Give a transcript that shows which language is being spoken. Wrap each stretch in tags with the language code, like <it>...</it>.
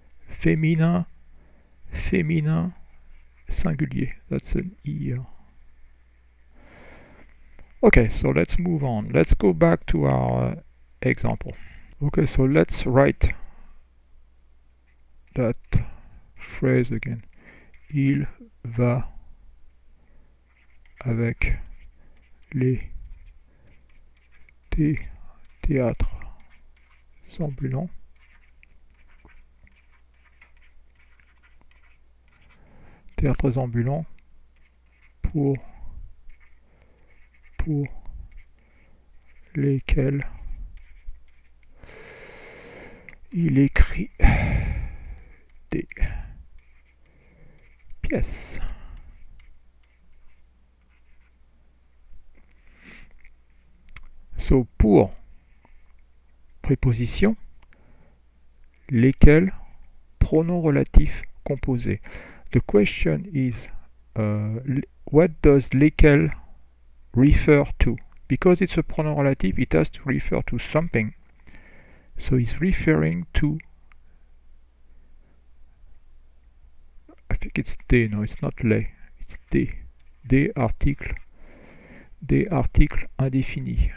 <fr>Féminin, singulier. That's an here.</fr> <en>Okay, so let's move on. Let's go back to our example. Okay, so let's write that phrase again.</en> <fr>Il va avec les théâtres ambulants. Théâtres ambulants pour lesquels il écrit des pièces. So, pour préposition, lesquels, pronom relatif composé.</fr> <en>The question is, what does lesquels refer to? Because it's a pronoun relative, it has to refer to something. So it's referring to, I think it's des, no, it's not les, it's</en> <fr>des articles indéfinis.</fr>